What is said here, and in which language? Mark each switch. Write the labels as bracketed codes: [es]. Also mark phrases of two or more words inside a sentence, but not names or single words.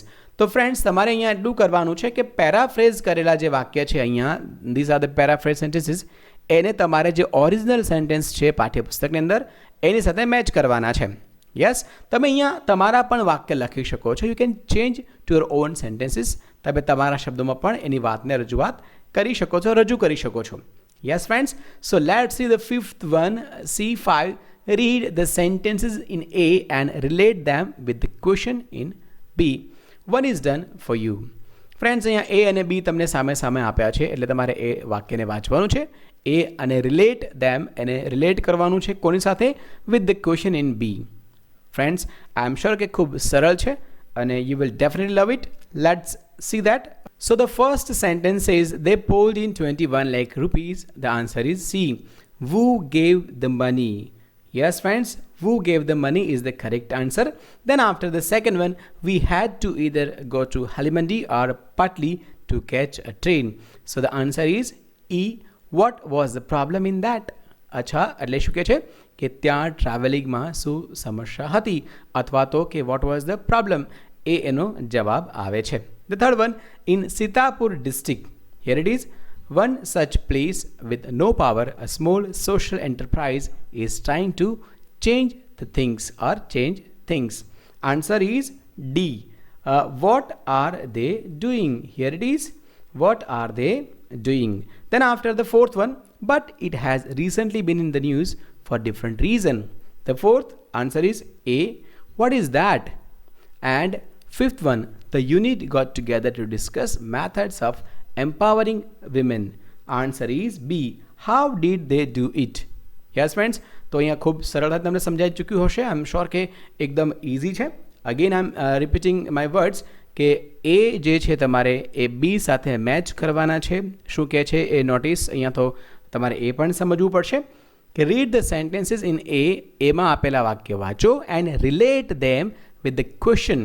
[gu] તો ફ્રેન્ડ્સ, તમારે અહીંયા એટલું કરવાનું છે કે પેરાફ્રેઝ કરેલા જે વાક્ય છે અહીંયા, [en] These are the paraphrase sentences, [gu] એને તમારે જે ઓરિજિનલ સેન્ટેન્સ છે પાઠ્યપુસ્તકની અંદર એની સાથે મેચ કરવાના છે. યસ, તમે અહીંયા તમારા પણ વાક્ય લખી શકો છો. [en] You can change to your own sentences. [gu] તમે તમારા શબ્દોમાં પણ એની વાતને રજૂઆત કરી શકો છો, રજૂ કરી શકો છો. [en] Yes friends, so let's see the 5th one, C5. Read the sentences in A and relate them with the question in B. One is done for you. [gu] ફ્રેન્ડ્સ, અહીંયા એ અને બી તમને સામે સામે આપ્યા છે એટલે તમારે એ વાક્યને વાંચવાનું છે. એ અને [en] relate them, [gu] એને રિલેટ કરવાનું છે કોની સાથે? [en] With the question in B. Friends, I am sure [gu] કે ખૂબ સરળ છે અને [en] you will definitely love it. Let's see that. So the first sentence says they pulled in 21 lakh rupees. The answer is C. Who gave the money? Yes friends, who gave the money is the correct answer. Then after the second one, we had to either go to Halimandi or Patli to catch a train. So the answer is E. What was the problem in that? [gu] અચ્છા, એટલે શું કહે છે કે ત્યાં ટ્રાવેલિંગમાં શું સમસ્યા હતી અથવા તો કે [en] what was the problem, [gu] એ એનો જવાબ આવે છે. [en] The third one, in Sitapur district, here it is. One such place with no power, a small social enterprise is trying to change the things or change things. Answer is D. What are they doing? Here it is. What are they doing. Then after the fourth one, but it has recently been in the news for different reason. The fourth answer is A, what is that? And fifth one, the unit got together to discuss methods of empowering women. Answer is B, how did they do it? Yes friends, [gu] તો અહીંયા ખૂબ સરળતા તમને સમજાઈ ચૂક્યું હશે. [en] I am sure [gu] કે એકદમ ઇઝી છે. [en] Again I am repeating my words [gu] કે એ જે છે તમારે એ બી સાથે મેચ કરવાના છે. શું કહે છે એ નોટિસ અહીંયા તો તમારે એ પણ સમજવું પડશે કે [en] read the sentences in A, [gu] એમાં આપેલા વાક્ય વાંચો [en] and relate them with the question.